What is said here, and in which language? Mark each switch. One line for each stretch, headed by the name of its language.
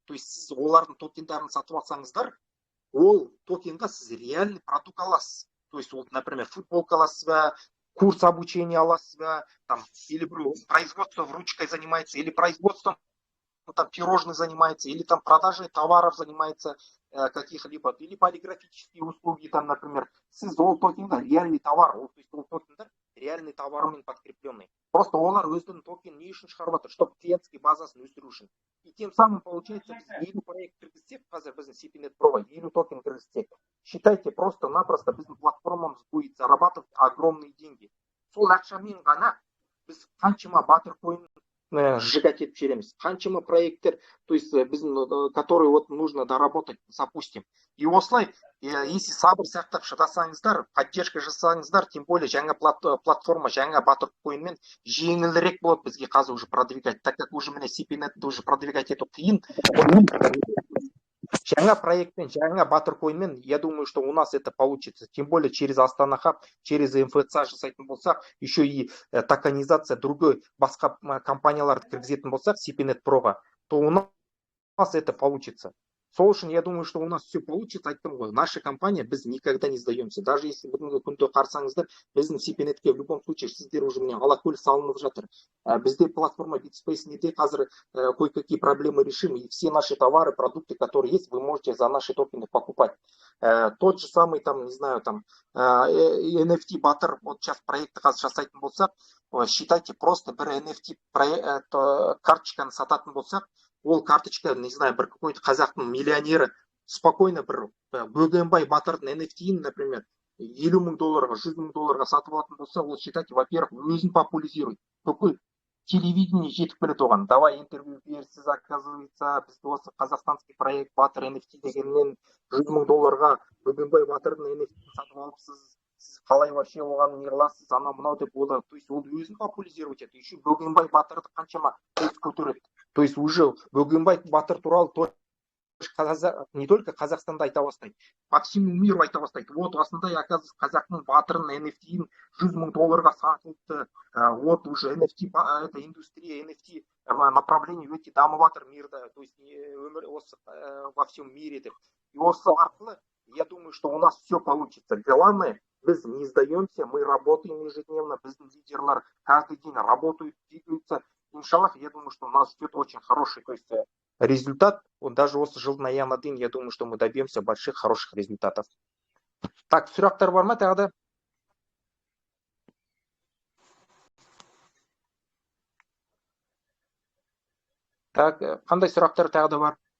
Russian: То есть
Kazakh: сіз олардың токендарын сатып алсаңыздар, ол токенға сіз
Russian: реальный продукт
Kazakh: аласыз.
Russian: То есть, вот, например, футболка
Kazakh: аласыз ба,
Russian: курс обучения аласыз ба, там, или производство ручкой занимается, или производством там пирожных занимается, или там продажей товаров занимается каких-либо, или полиграфические услуги, там, например,
Kazakh: сіз ол токенға
Russian: реальный товар, то есть
Kazakh: ол токендар
Russian: реальный товармен подкрепленный. Просто
Kazakh: олар өзінің токен не үшін шығарып жатыр,
Russian: чтобы клиентский
Kazakh: базасын өсіру үшін.
Russian: И тем самым получается
Kazakh: біз 50 проект кіргізсек, қазір біздің CPNet Pro 50 токен кіргізсек,
Russian: считайте, просто-напросто
Kazakh: біздің платформамыз
Russian: будет зарабатывать огромные деньги.
Kazakh: Сол ақшамен ғана біз қаншама батыр койын сжигать етіп жібереміз, қаншама проекттер,
Russian: то есть
Kazakh: біздің,
Russian: которые вот нужно доработать, запустим.
Kazakh: И осылай,
Russian: если
Kazakh: сабыр сақтап шыдасаңыздар, поддержка жасаңыздар,
Russian: тем более
Kazakh: жаңа платформа, жаңа батыр койынмен жеңілірек болады бізге қазір уже продвигать,
Russian: так как уже
Kazakh: міне CPNet уже продвигать ету қиын. Жаңа проектпен, жаңа батыр койынмен,
Russian: я думаю, что у нас это получится. Тем более через Астана Хаб, через МФЦ
Kazakh: жасайтын болсақ,
Russian: еще и токенизация другой
Kazakh: басқа компанияларды кіргізетін болсақ,
Russian: CPNet Pro'ға, то у нас это получится.
Kazakh: Сол үшін,
Russian: я думаю, что у нас все получится.
Kazakh: Айттым ғой,
Russian: наша компания,
Kazakh: біз
Russian: никогда не сдаемся. Даже если
Kazakh: бүгінгі күнде қарсаңыздар, біздің CPNet'ке
Russian: в любом случае
Kazakh: сіздер уже міне алакөл салынып жатыр. Бізде платформа BitSpace-неде қазір
Russian: кое-какие проблемы решим. И все наши товары, продукты, которые есть, вы можете за наши токены покупать. Тот же самый, там, не знаю, там, NFT Butter, вот сейчас проекты
Kazakh: қазір жасайтын болсақ,
Russian: считайте,
Kazakh: просто бір NFT карточканы сататын болсақ, ол карточка,
Russian: не знаю,
Kazakh: бір
Russian: какой-то
Kazakh: қазақтың миллионері
Russian: спокойно
Kazakh: бір Бөгенбай батырдың NFT-ін,
Russian: например,
Kazakh: $50 000, $100 000 сатып алатын болса, ол,
Russian: считайте, во-первых,
Kazakh: өзін
Russian: популяризирует.
Kazakh: Бүкіл телевидение жетіп келеді оған.
Russian: Давай интервью
Kazakh: берсіз,
Russian: оказывается,
Kazakh: бізде осы қазақстанский проект батыр NFT дегеннен $100 000 Бөгенбай батырдың NFT-ін сатып алыпсыз. Сіз қалай
Russian: вообще
Kazakh: оған не қыласыз, ана мынау деп олар,
Russian: то есть
Kazakh: ол өзін популяризировать етеді.
Russian: Еще
Kazakh: Бөгенбай батырды қаншама көтереді.
Russian: То есть уже
Kazakh: Бөгенбай батыр туралы
Russian: не только
Kazakh: Қазақстанда айта бастайды,
Russian: по всему миру
Kazakh: айта бастайды. Вот осындай,
Russian: оказывается,
Kazakh: қазақтың батырын NFT-ін $100 000 сатылыпты.
Russian: Вот уже NFT, это индустрия NFT направление
Kazakh: өте дамып жатыр мирда,
Russian: то есть
Kazakh: өмір осы
Russian: во всем мире деп.
Kazakh: И осы арқылы,
Russian: я думаю, что у нас все получится. Главное,
Kazakh: біз
Russian: не сдаемся, мы работаем ежедневно,
Kazakh: біздің лидерлар
Russian: каждый день работают, двигаются. Иншаллах, я думаю, что у нас ждет очень хороший, то есть результат. Вот даже
Kazakh: осы жылдың аяғына дейін,
Russian: я думаю, что мы добьемся больших, хороших результатов.
Kazakh: Так, сұрақтар бар ма тағы да? Так, қандай сұрақтар тағы да бар?